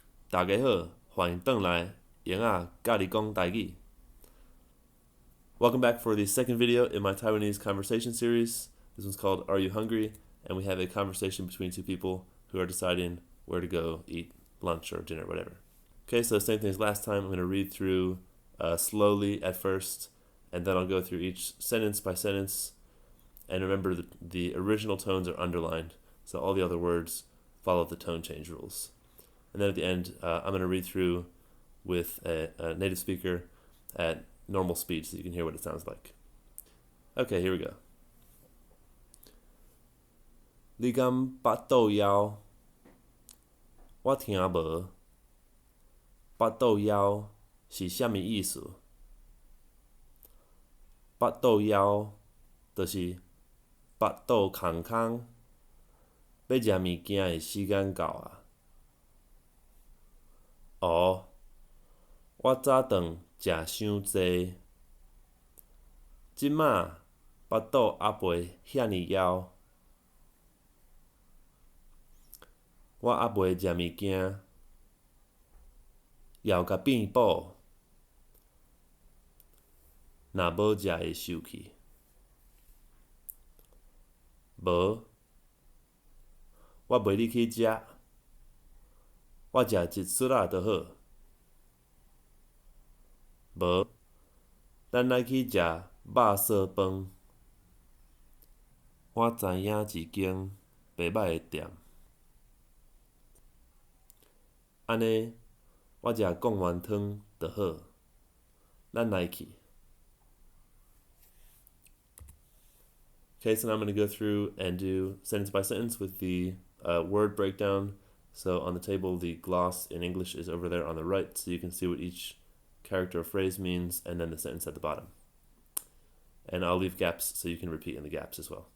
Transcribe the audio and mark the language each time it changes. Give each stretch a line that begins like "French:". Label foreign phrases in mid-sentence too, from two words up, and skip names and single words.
Min Nan Chinese: 大家好，欢迎回来，英仔教你讲台语。
English: Welcome back for the second video in my Taiwanese Conversation series. This one's called Are You Hungry? And we have a conversation between two people who are deciding where to go eat lunch or dinner, whatever. Okay, so same thing as last time. I'm going to read through slowly at first, and then I'll go through each sentence by sentence. And remember that the original tones are underlined, so all the other words follow the tone change rules. And then at the end, I'm going to read through with a native speaker at normal speed so you can hear what it sounds like. Okay, here we go.
Min Nan Chinese: 你敢腹肚枵？我听无。腹肚枵是啥物意思？腹肚枵就是腹肚空空，要食物件的时间到啊。我早顿食伤濟，即馬腹肚猶未遐爾枵。我猶未食物件，枵甲變脯，若無食會受氣。無，我陪你去食，我食一屑仔就好。無，咱來去食肉燥飯。我知影一間袂䆀的店。安尼，我食貢丸湯就好。咱來去。
English: Okay, so now I'm going to go through and do sentence by sentence with the word breakdown. So on the table, the gloss in English is over there on the right, so you can see what each character or phrase means, and then the sentence at the bottom. And I'll leave gaps so you can repeat in the gaps as well.